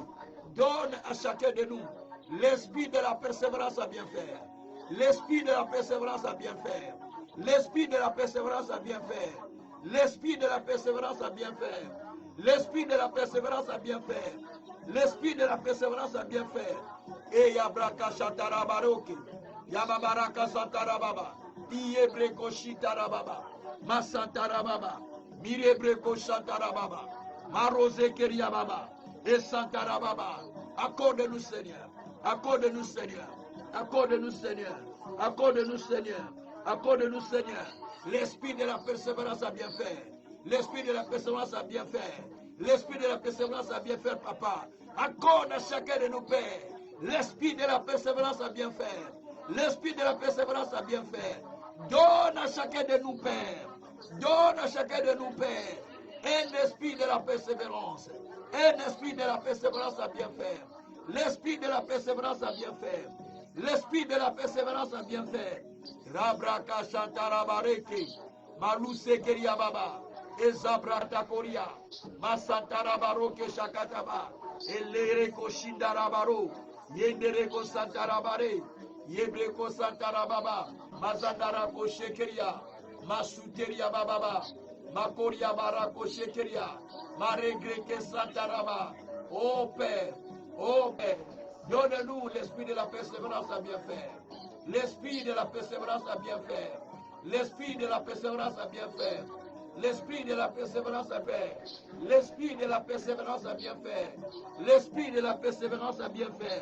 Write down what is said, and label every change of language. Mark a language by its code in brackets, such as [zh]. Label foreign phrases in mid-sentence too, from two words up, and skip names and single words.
[fr] Donne à chacun de nous l'esprit de la persévérance à bien faire. L'esprit de la persévérance à bien faire. L'esprit de la persévérance à bien faire. L'esprit de la persévérance à bien faire. L'esprit de la persévérance à bien faire. L'esprit de la persévérance à bien faire. Et yabraka shatarabaroke. Yababaraka santarababa. Iyebreko shitarababa. Masantarababa. Mirebreko shantarababa. Marose keriababa. et Santarababa. Accorde-nous, Seigneur. Accorde-nous, Seigneur. Accorde-nous, Seigneur. Accorde-nous, Seigneur. Accorde-nous, Seigneur. L'esprit de la persévérance a bien fait. L'esprit de la persévérance a bien fait. L'esprit de la persévérance a bien fait, Papa. Accorde à chacun de nos pères. L'esprit de la persévérance a bien fait. L'esprit de la persévérance a bien fait. Donne à chacun de nous, Père. Donne à chacun de nous, Père, un esprit de la persévérance. Un esprit de la persévérance a bien fait. L'esprit de la persévérance a bien fait. L'esprit de la persévérance a bien fait. Rabraka Shantarabareke. Maluse Keriababa. Ezabrata Koria. Masantarabaroke Shakataba. Elereko Shindarabaro. Yendereko Santarabare. Yebreko Santarababa. Mazandarako Shekeria. Masuteria Bababa. Makoria Barako Shekeria. Maregreke Santaraba. Oh Père. Oh Père. Donne-nous l'esprit de la persévérance à bien faire. L'esprit de la persévérance à bien faire. L'esprit de la persévérance à bien faire. L'esprit de la persévérance à faire. L'esprit de la persévérance à bien faire. L'esprit de la persévérance à bien faire.